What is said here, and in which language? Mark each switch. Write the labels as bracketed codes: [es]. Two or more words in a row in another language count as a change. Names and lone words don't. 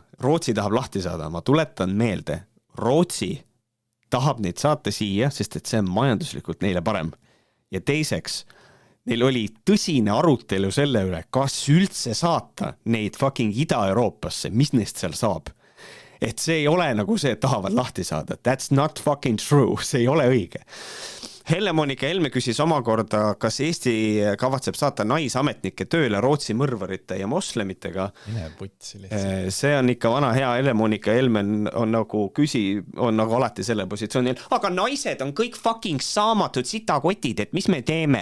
[et] Rootsi tahab lahti saada, ma tuletan meelde. Rootsi tahab neid saata siia, sest et see on majanduslikult neile parem. Ja teiseks, neil oli tõsine arutelu selle üle, kas üldse saata neid fucking Ida-Euroopasse, mis neist seal saab. Et see ei ole nagu see, et tahavad lahti saada. [en] That's not fucking true, [et] see ei ole õige. Helle-Moonika Helme küsis omakorda, kas Eesti kavatseb saata naisametnikke tööle Rootsi mõrvarite ja moslemitega. See on ikka vana hea. Helle-Moonika Helme on nagu alati selle positsioonil. Aga naised on kõik fucking saamatud sitakotid, et mis me teeme?